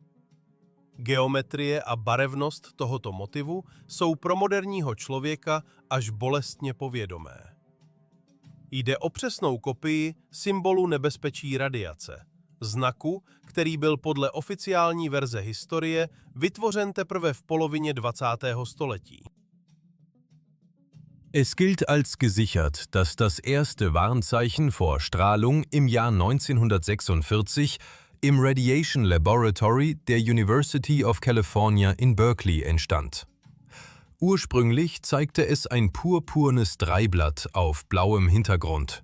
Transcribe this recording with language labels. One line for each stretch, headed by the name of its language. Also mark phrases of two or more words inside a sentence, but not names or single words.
Czech: Geometrie a barevnost tohoto motivu jsou pro moderního člověka až bolestně povědomé. Jde o přesnou kopii symbolu nebezpečí radiace, znaku, který byl podle oficiální verze historie vytvořen teprve v polovině 20. století.
German: Es gilt als gesichert, dass das erste Warnzeichen vor Strahlung im Jahr 1946 im Radiation Laboratory der University of California in Berkeley entstand. Ursprünglich zeigte es ein purpurnes Dreiblatt auf blauem Hintergrund.